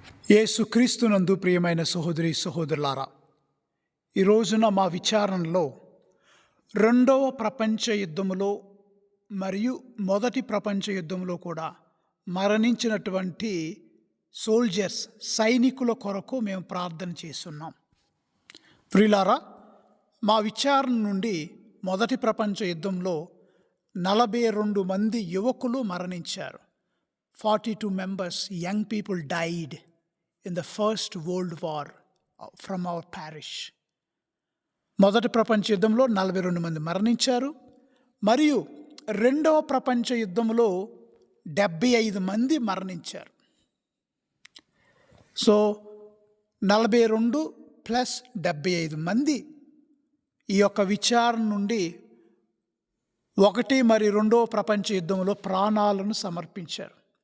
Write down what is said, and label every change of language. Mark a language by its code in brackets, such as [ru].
[te] యేసుక్రీస్తునందు ప్రియమైన సహోదరి సహోదరులారా, ఈ రోజున మా విచారణలో రెండవ ప్రపంచ యుద్ధములో మరియు మొదటి ప్రపంచ యుద్ధంలో కూడా మరణించినటువంటి సైనికుల కొరకు మేము ప్రార్థన చేస్తున్నాం. ప్రియులారా, మా విచారణ నుండి మొదటి ప్రపంచ యుద్ధంలో 42 మంది యువకులు మరణించారు. [en] 42 members, young people died in the First World War from our parish. [te] మొదటి ప్రపంచ యుద్ధంలో 42 మంది మరణించారు. మరియు రెండవ ప్రపంచ యుద్ధంలో 75 మంది మరణించారు. సో 42 ప్లస్ 75 మంది ఈ యొక్క విచారణ నుండి ఒకటి మరియు రెండవ ప్రపంచ యుద్ధంలో ప్రాణాలను సమర్పించారు.